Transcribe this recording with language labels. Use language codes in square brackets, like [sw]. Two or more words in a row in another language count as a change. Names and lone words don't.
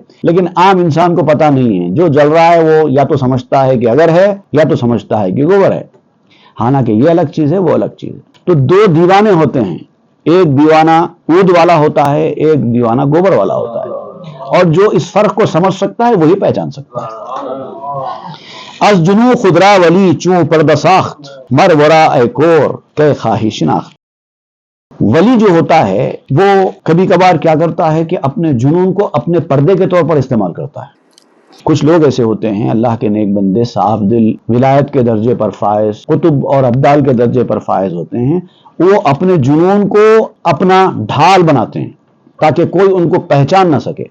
[ur] لیکن عام انسان کو پتہ نہیں ہے، جو جل رہا ہے وہ یا تو سمجھتا ہے کہ اگر ہے، یا تو سمجھتا ہے کہ گوبر ہے، حالانکہ یہ الگ چیز ہے، وہ الگ چیز ہے۔ تو دو دیوانے ہوتے ہیں، ایک دیوانہ عود والا ہوتا ہے، ایک دیوانہ گوبر والا ہوتا ہے، اور جو اس فرق کو سمجھ سکتا ہے وہی پہچان سکتا ہے۔ [fa] از جنو خدرا ولی چوں پردہ ساخت، مر ورا اے کور کہ خواہی شناخت۔ [ur] ولی جو ہوتا ہے وہ کبھی کبھار کیا کرتا ہے کہ اپنے جنون کو اپنے پردے کے طور پر استعمال کرتا ہے۔ کچھ لوگ ایسے ہوتے ہیں، اللہ کے نیک بندے، صاف دل، ولایت کے درجے پر فائز، قطب اور ابدال کے درجے پر فائز ہوتے ہیں، وہ اپنے جنون کو اپنا ڈھال بناتے ہیں تاکہ کوئی ان کو پہچان نہ سکے۔